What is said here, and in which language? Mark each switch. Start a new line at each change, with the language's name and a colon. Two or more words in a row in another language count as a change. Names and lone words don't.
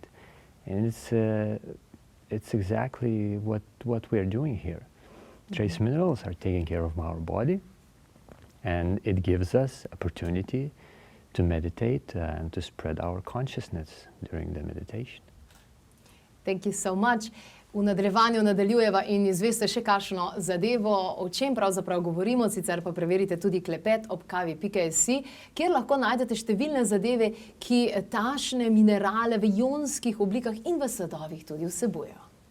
English: And it's exactly what we're doing here. Trace minerals are taking care of our body, and it gives us opportunity to meditate and to spread our consciousness during the meditation. Thank you so much.
Slovenian: V nadaljevanju nadaljujeva in izveste še kakšno zadevo, o čem pravzaprav govorimo, sicer pa preverite tudi Klepet ob kavi.si, kjer lahko najdete številne zadeve, ki takšne minerale v ionskih oblikah in v sadovih tudi vsebujejo.